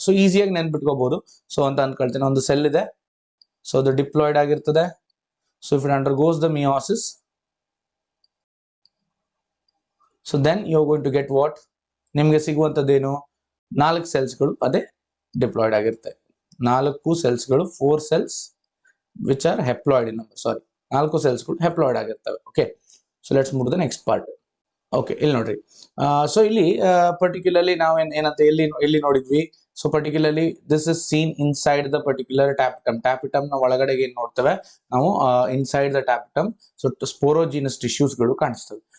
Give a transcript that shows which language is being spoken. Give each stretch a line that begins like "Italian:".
Kannada: So ಈಸಿಯಾಗಿ ನೆನ್ಪಿಟ್ಕೋಬಹುದು. So ಅಂತ ಅನ್ಕೊಳ್ತೇನೆ, ಒಂದು ಸೆಲ್ ಇದೆ, ಸೊ ಅದು ಡಿಪ್ಲಾಯ್ಡ್ ಆಗಿರ್ತದೆ.
English: so if it undergoes the meiosis, so then you are going to get what,
Kannada: ನಿಮ್ಗೆ ಸಿಗುವಂತದ್ದೇನು, 4 ಸೆಲ್ಸ್ಗಳು ಅದೇ ಡಿಪ್ಲಾಯ್ಡ್ ಆಗಿರುತ್ತೆ.
English: 4 ಸೆಲ್ಸ್ಗಳು, 4 cells which are haploid in number.
Kannada: Sorry, 4 ಸೆಲ್ಸ್ಗಳು haploid ಆಗಿರ್ತವೆ.
English: Okay, so let's move to the next part.
Kannada: Okay, ಇಲ್ಲಿ ನೋಡ್ರಿ, so ಇಲ್ಲಿ particularly ನಾವು ಏನಂತ ಎಲ್ಲಿ ನೋಡಿದ್ವಿ.
English: so particularly this is seen inside the particular tapetum
Kannada: ನ ಒಳಗಡೆಗೆ ಏನ್ ನೋಡ್ತೇವೆ ನಾವು,
English: Inside the tapetum so sporogenous tissues ಗಳು ಕಾಣಿಸ್ತವೆ.